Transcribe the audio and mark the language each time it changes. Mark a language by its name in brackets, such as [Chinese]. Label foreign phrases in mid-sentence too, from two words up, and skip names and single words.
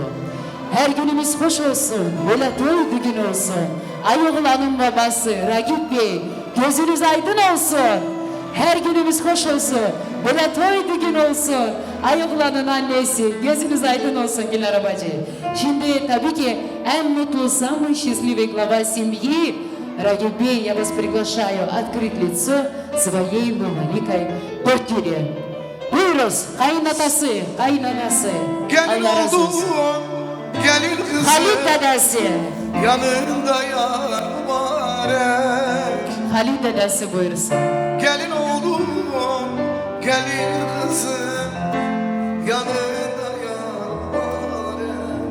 [Turkish] Her günümüz hoş olsun, böyle doğdu gün olsun. Ayıgılanın babası Ragip Bey, gözünüz aydın olsun. Her günümüz hoş olsun, böyle doğdu gün olsun. Ayıgılanın annesi, gözünüz aydın olsun Gülnar Bacı. Şimdi tabii ki en mutlu, [Russian] самый счастливый глава семьи Рагип Бей, я вас приглашаю открыть лицо своей маленькой дочери. [Turkish] Buyuruz, kaynatası, kaynanası. Gelin Allah razı olsun. oldum, gelin kızım, Halit dedesi. yanında yar mübarek. Halit dedesi buyursun. Gelin oldum, gelin kızım, yanında yar mübarek.